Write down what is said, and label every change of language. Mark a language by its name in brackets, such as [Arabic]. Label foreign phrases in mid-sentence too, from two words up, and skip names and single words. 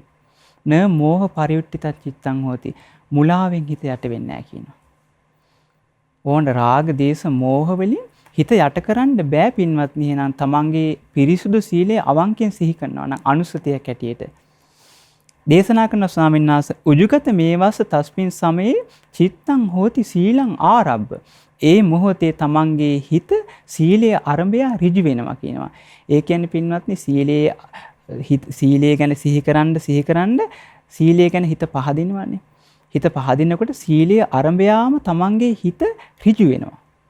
[Pali] න මෝහ පරියුට්ඨිතං චිත්තං හෝති. [Sinhala] මුලාවෙන් හිත යට වෙන්නේ නැහැ කියනවා. ඕන රාග දේශ මෝහ වලින් හිත යට කරන්න බෑ පින්වත්නි. එහෙනම් තමන්ගේ පිරිසුදු සීලය අවංකෙන් සිහි කරනවා නම් අනුස්සතියක් ඇටියට දේශනා කරන ස්වාමීන් වහන්සේ [Pali] උජුගත මේවස්ස තස්මින් සමයේ චිත්තං හෝති සීලං ආරබ්බ. [Sinhala] ඒ මොහොතේ තමන්ගේ හිත සීලයේ ආරම්භය ඍජු වෙනවා කියනවා. ඒ කියන්නේ පින්වත්නි සීලයේ ගැන සිහි කරන්න සීලය ගැන හිත පහදිනවානේ. හිත පහදිනකොට සීලයේ ආරම්භයාම තමන්ගේ හිත ඍජු වෙනවා.